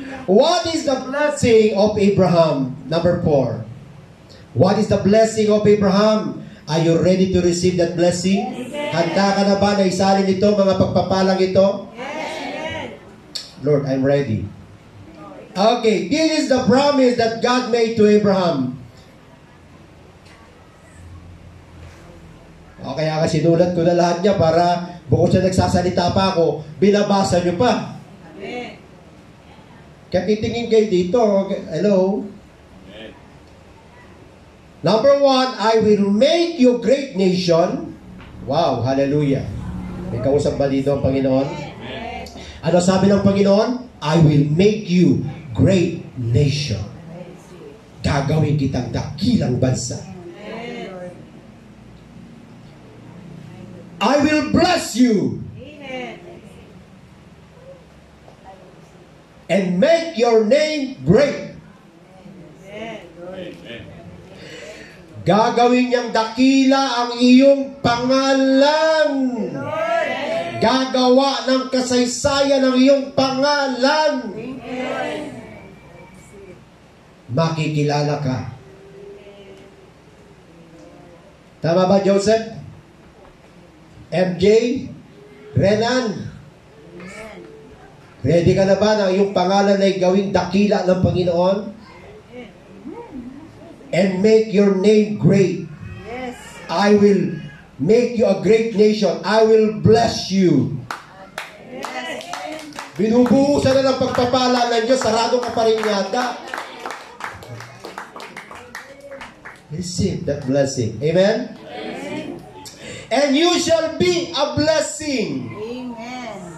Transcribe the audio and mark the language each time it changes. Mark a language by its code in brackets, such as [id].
[en] What is the blessing of Abraham? Number 4. What is the blessing of Abraham? Are you ready to receive that blessing? [tl] Handa ka na ba na isalin ito, mga pagpapalang ito? [en] Lord, I'm ready. Okay, this is the promise that God made to Abraham. [tl] Okay, kaya sinulat ko na lahat niya para bukod sa nagsasalita pa ako, binabasa niyo pa. [en] Amen. [tl] Kaya titingin kayo dito. Okay. Hello? [en] Amen. Number 1, I will make you great nation. [tl] Wow, hallelujah. May kausap ba dito ang Panginoon? [en] Amen. [tl] Ano sabi ng Panginoon? [en] I will make you great nation. [tl] Gagawin kitang dakilang bansa. [en] I will bless you Amen. and make your name great. Amen. [tl] Gagawin niyang dakila ang iyong pangalan. Gagawa ng kasaysayan ang iyong pangalan. Makikilala ka. Tama ba, Joseph? MJ? Renan? Ready ka na ba na iyong pangalan ay gawing dakila ng Panginoon? [en] And make your name great. Yes. I will make you a great nation. I will bless you. [tl] Binubuhusan na ng pagpapala ng Diyos. Sarado ka pa rin yata. [en] Receive that blessing. Amen? And you shall be a blessing. Amen.